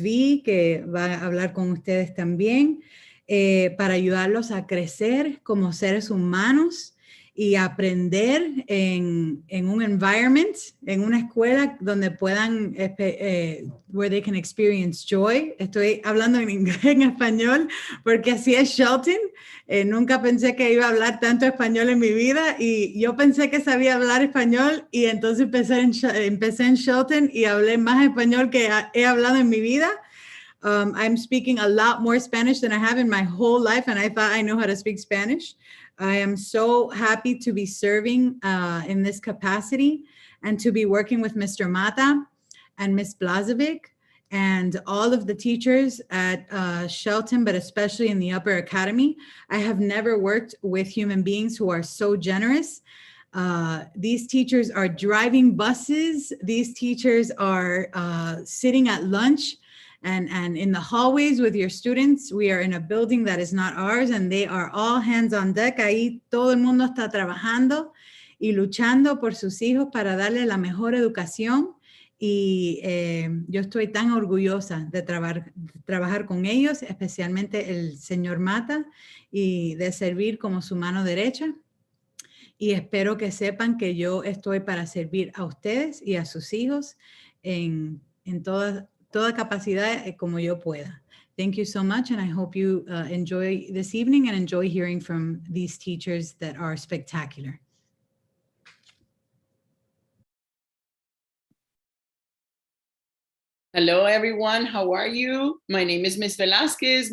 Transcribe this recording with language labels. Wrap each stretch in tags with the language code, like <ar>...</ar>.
<es>V, que va a hablar con ustedes también, para ayudarlos a crecer como seres humanos y aprender en un environment, en una escuela donde puedan,</es> <en>where they can experience joy.</en> <es>Estoy hablando en inglés, en español, porque así es Shelton. Nunca pensé que iba a hablar tanto español en mi vida, y yo pensé que sabía hablar español, y entonces empecé en Shelton y hablé más español que he hablado en mi vida.</es> <en>I'm speaking a lot more Spanish than I have in my whole life, and I thought I know how to speak Spanish. I am so happy to be serving in this capacity and to be working with Mr. Mata and Ms. Blazovic and all of the teachers at Shelton, but especially in the upper academy. I have never worked with human beings who are so generous. These teachers are driving buses. These teachers are sitting at lunch and in the hallways with your students. We are in a building that is not ours, and they are all hands on deck.</en> <es>Ahí todo el mundo está trabajando y luchando por sus hijos para darle la mejor educación. Y yo estoy tan orgullosa de trabajar con ellos, especialmente el señor Mata, y de servir como su mano derecha. Y espero que sepan que yo estoy para servir a ustedes y a sus hijos en toda capacidad como yo pueda.</es> <en>Thank you so much, and I hope you enjoy this evening and enjoy hearing from these teachers that are spectacular. Hello, everyone. How are you? My name is Ms. Velasquez.</en>